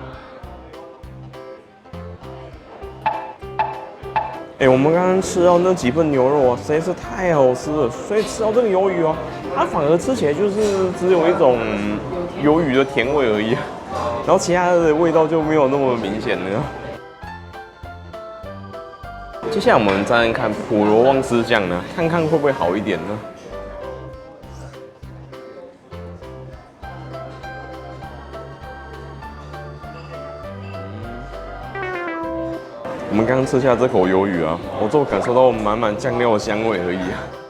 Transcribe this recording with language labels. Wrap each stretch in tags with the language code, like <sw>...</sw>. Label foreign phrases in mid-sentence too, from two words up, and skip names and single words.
<zh>我們剛剛吃到那幾份牛肉啊，實在是太好吃了，所以吃到這個魷魚啊，它反而吃起來就是只有一種魷魚的甜味而已，然後其他的味道就沒有那麼明顯了。接下來我們再看普羅旺斯醬呢，看看會不會好一點呢？我們剛剛吃下這口魷魚啊，我就感受到滿滿醬料的香味而已啊。</zh>